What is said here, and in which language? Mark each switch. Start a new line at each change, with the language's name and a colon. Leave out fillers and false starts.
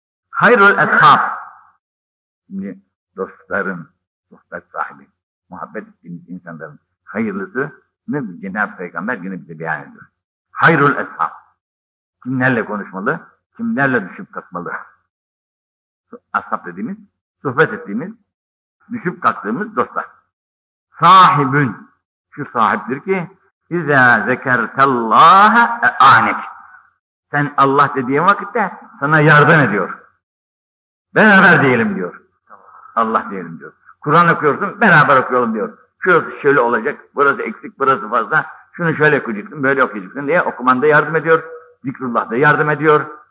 Turkish: Hayrul ashab. Şimdi dostların, dostlar sahibi, muhabbet ettiğimiz insanların hayırlısı ne Cenab-ı Peygamber yine bize beyan ediyor. Hayrul ashab. Kimlerle konuşmalı, kimlerle düşüp kalkmalı. Ashab dediğimiz, sohbet ettiğimiz, düşüp kalktığımız dostlar. Sahibün. Şu sahiptir ki
Arabic: اِذَا ذَكَرْتَ اللّٰهَ اَعَانَكِ.
Turkish: Sen Allah dediğin vakitte sana yardım ediyor. Beraber diyelim diyor. Allah diyelim diyor. Kur'an okuyorsun, beraber okuyalım diyor. Şurası şöyle olacak, burası eksik, burası fazla. Şunu şöyle okuyacaksın, böyle okuyacaksın diye okuman da yardım ediyor. Zikrullah da yardım ediyor.